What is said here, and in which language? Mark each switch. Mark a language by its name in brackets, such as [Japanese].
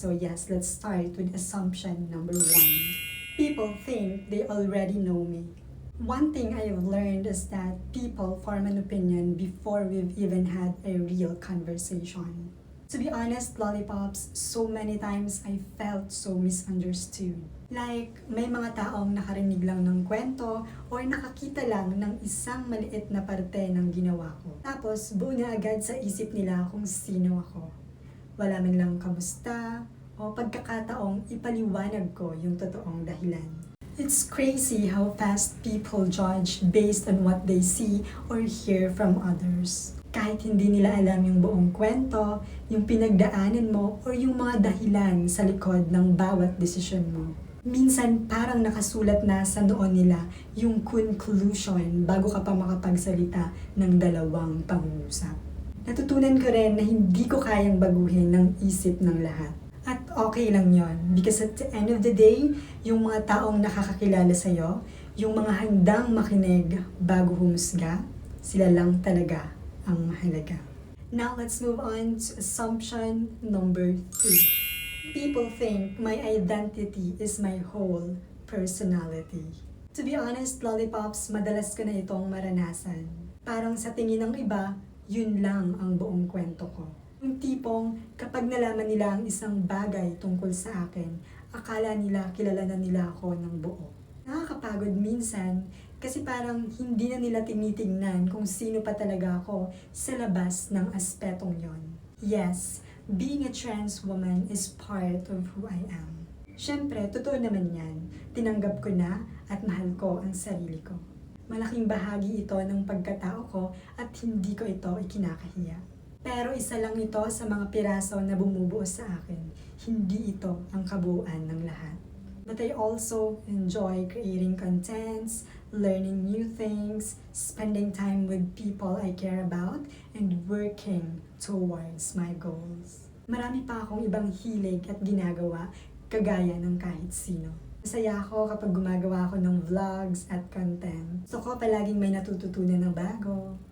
[English] So yes, let's start with assumption number 1. People think they already know me. One thing I have learned is that people form an opinion before we've even had a real conversation. To be honest, Lollipops, so many times I felt so misunderstood. [Filipino] Like, may mga taong nakarinig lang ng kwento or nakakita lang ng isang maliit na parte ng ginawa ko. Tapos, buo na agad sa isip nila kung sino ako. Wala man lang kamusta o pagkakataong ipaliwanag ko yung totoong dahilan. [English] It's crazy how fast people judge based on what they see or hear from others. [Filipino] Kahit hindi nila alam yung buong kwento, yung pinagdaanan mo, or yung mga dahilan sa likod ng bawat desisyon mo. Minsan parang nakasulat na sa noon nila yung conclusion bago ka pa makapagsalita ng dalawang pangungusap. Natutunan ko rin na hindi ko kayang baguhin ng isip ng lahat. At okay lang yon, [English] because at the end of the day, [Filipino] yung mga taong nakakakilala sa'yo, yung mga handang makinig bago humusga, sila lang talaga ang mahalaga. [English] Now let's move on to assumption number 2. People think my identity is my whole personality. To be honest, [Filipino] Lollipops, madalas ko na itong maranasan. Parang sa tingin ng iba, yun lang ang buong kwento ko. Yung tipong kapag nalaman nila ang isang bagay tungkol sa akin, akala nila kilala na nila ako ng buo. Nakakapagod minsan kasi parang hindi na nila tinitingnan kung sino pa talaga ako sa labas ng aspetong yon. [English] Yes, being a trans woman is part of who I am. [Filipino] Siyempre, totoo naman yan. Tinanggap ko na at mahal ko ang sarili ko. Malaking bahagi ito ng pagkatao ko at hindi ko ito ikinakahiya. Pero isa lang ito sa mga piraso na bumubuo sa akin. Hindi ito ang kabuuan ng lahat. [English] But I also enjoy creating contents, learning new things, spending time with people I care about, and working towards my goals. [Filipino] Marami pa akong ibang hilig at ginagawa, kagaya ng kahit sino. Masaya ako kapag gumagawa ako ng vlogs at content. Gusto ko palaging may natututunan ng bago.